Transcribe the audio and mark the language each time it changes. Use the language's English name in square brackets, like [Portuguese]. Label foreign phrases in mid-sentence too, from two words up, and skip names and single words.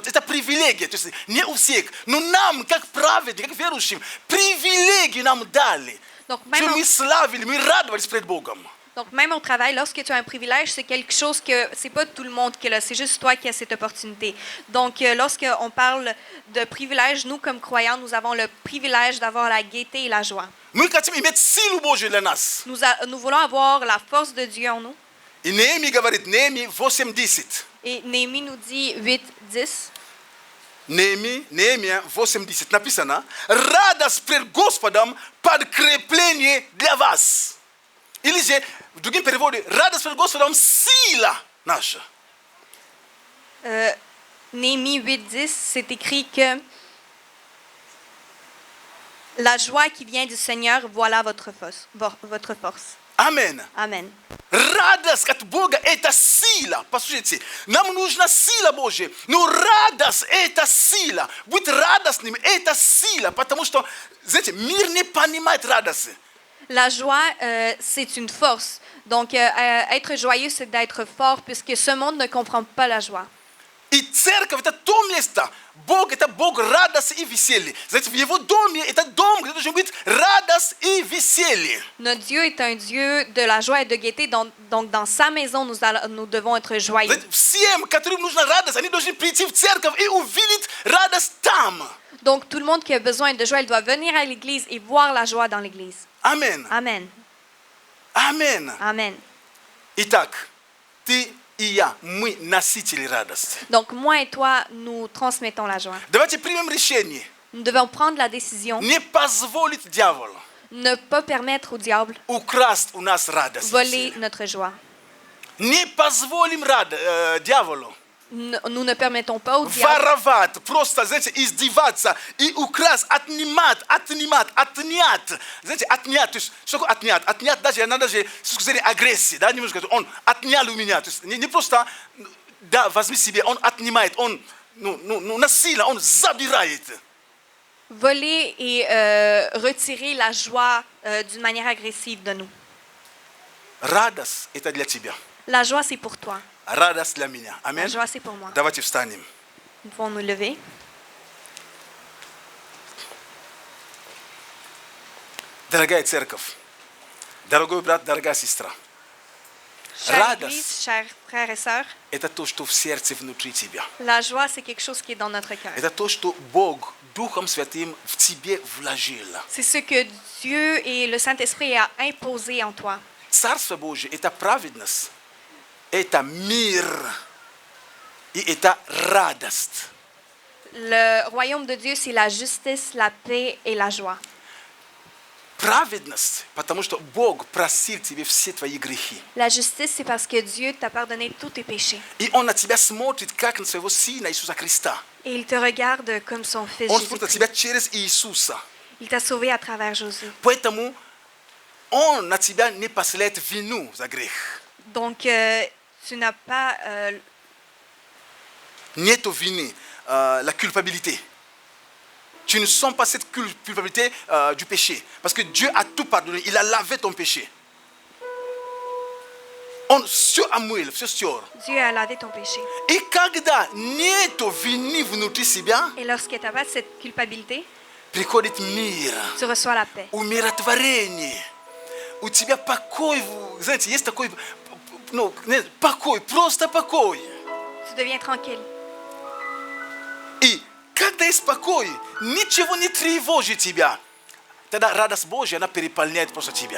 [Russian] Это привилегия. То есть не у всех. Но нам, как праведникам, как верующим, привилегии нам дали. [French] Donc [Russian] Что [French] même, [Russian] мы славили, мы радовались пред Богом. [French] donc même au travail, lorsque tu as un privilège, c'est quelque chose que c'est pas tout le monde qui l'a. C'est juste toi qui as cette opportunité. Donc lorsqu'on parle de privilège, nous comme croyants, nous avons le privilège d'avoir la gaieté et la joie. [Russian] Мы хотим иметь силу Божию для нас. [French] Nous voulons avoir la force de Dieu en nous. [Russian] И Неемия говорит, Неемия 8:10. [French] Et Néhémie nous dit 8:10. [Russian] Неемия 8:10 написано: радость пред Господом подкрепление для вас. Или же в другом переводе: радость пред Господом сила наша. [French] Néhémie 8:10, c'est écrit que la joie qui vient du Seigneur, voilà votre force. [Russian] Амин. [French] Amen. [Russian] Радость от Бога – это сила. Послушайте, нам нужна сила Божья. Но радость – это сила. Быть радостным – это сила. Потому что, знаете, мир не понимает радости. [French] La joie, c'est une force. Donc, être joyeux, c'est d'être fort, puisque ce monde ne comprend pas la joie. [Russian] И церковь – это то место. Бог – это Бог радости и веселья. Знаете, в Его доме – это дом, где должен быть радость и веселье. [French] Notre Dieu est un Dieu de la joie et de gaieté. Donc dans sa maison, nous devons être joyeux. [Russian] Знаете, всем, которым нужна радость, они должны прийти в церковь и увидеть радость там. [French] Donc, tout le monde qui a besoin de joie, il doit venir à l'église et voir la joie dans l'église. [Russian] Амин. [French] Amen. [Russian] Амин. [French] Amen. [Russian] Итак, ты и я, мы носители радости. [French] Donc, moi et toi, nous transmettons la joie. [Russian] Давайте примем решение. [French] Nous devons prendre la décision, [Russian] Не позволить дьяволу [French] ne pas permettre au diable [Russian] украсть у нас радость. [French] voler notre joie. [Russian] Не позволим дьяволу [French] Nous ne permettons pas au diable [Russian] воровать, просто, знаете, издеваться и украсть, отнять. Знаете, отнять. То есть, что такое отнять? Отнять даже, надо же, с точки зрения агрессии, да, немножко. Он отнял у меня. То есть, не просто, да, возьми себе, он отнимает, он, насильно, он забирает. [French] voler et retirer la joie d'une manière agressive de nous. [Russian] Радость – это для тебя. [French] La joie, c'est pour toi. [Russian] Радость для меня. [French] La [Russian] Аминь. [French] joie, c'est pour moi. [Russian] Давайте встанем. [French] Nous devons nous lever. [Russian] Дорогая церковь, дорогой брат, дорогая сестра, [French] Chère [Russian] Радость. [French] Église, chers frères et sœurs, [Russian] это то, что в сердце внутри тебя. [French] la joie, c'est quelque chose qui est dans notre cœur. [Russian] Это то, что Бог Духом Святым в тебе вложил. [French] C'est ce que Dieu et le Saint-Esprit a imposé en toi. [Russian] Царство Божие – это праведность, это мир и это радость. [French] Le royaume de Dieu, c'est la justice, la paix et la joie. [Russian] Праведность, потому что Бог простил тебе все твои грехи. [French] La justice, c'est parce que Dieu t'a pardonné tous tes péchés. [Russian] И Он на тебя смотрит, как на своего Сына Иисуса Христа. [French] Et il te regarde comme son fils [Russian] Он смотрит на [French] Jésus-Christ. [Russian] тебя через Иисуса. [French] Il t'a sauvé à travers Jésus. [Russian] Поэтому Он на тебя не посылает вину за грех. [French] Donc, tu n'as pas... [Russian] Нету вины, [French] la culpabilité. Tu ne sens pas cette culpabilité du péché. Parce que Dieu a tout pardonné. Il a lavé ton péché. [Russian] Он все омыл, все стер. [French] Dieu a lavé ton péché. [Russian] И когда нету вины внутри себя, [French] Et lorsque tu n'as pas cette culpabilité, [Russian] приходит мир, [French] tu reçois la paix. [Russian] умиротворение. У тебя покой, знаете, есть такой, ну, нет, покой, просто покой. [French] Tu deviens tranquille. [Russian] И когда есть покой, ничего не тревожит тебя. Тогда радость Божья, она переполняет просто тебя.